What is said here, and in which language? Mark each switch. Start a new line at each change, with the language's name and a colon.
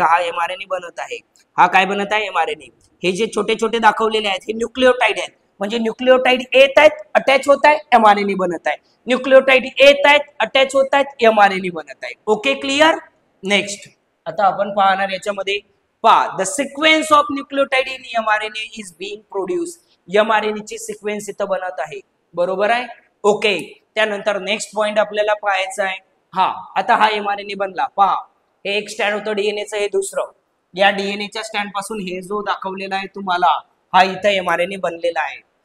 Marathi: इथं हा mRNA बनत आहे, हा काय बनत आहे? mRNA. हे जे छोटे छोटे दाखवलेले आहेत हे न्यूक्लियोटाइड आहेत, म्हणजे न्यूक्लियोटाइड येत आहेत, अटॅच होत आहे, mRNA बनत आहे. न्यूक्लियोटाइड येत आहेत, अटॅच होत आहेत, mRNA बनत आहे. Okay, clear. नेक्स्ट, आता आपण पाहणार याच्यामध्ये.
English: पहा, the sequence of nucleotide in mRNA is being produce.
Marathi: mRNA ची सिक्वेन्स इथं बनत आहे, बरोबर आहे. ओके, त्यानंतर नेक्स्ट पॉइंट आपल्याला पाहायचा आहे. हा, आता हा mRNA बनला. पहा, हे एक स्टँड होतं डीएनएचं, हे दुसरं. या डीएनएच्या स्टँड पासून हे जो दाखवलेला आहे तुम्हाला, हा इथं mRNA बनलेला आहे.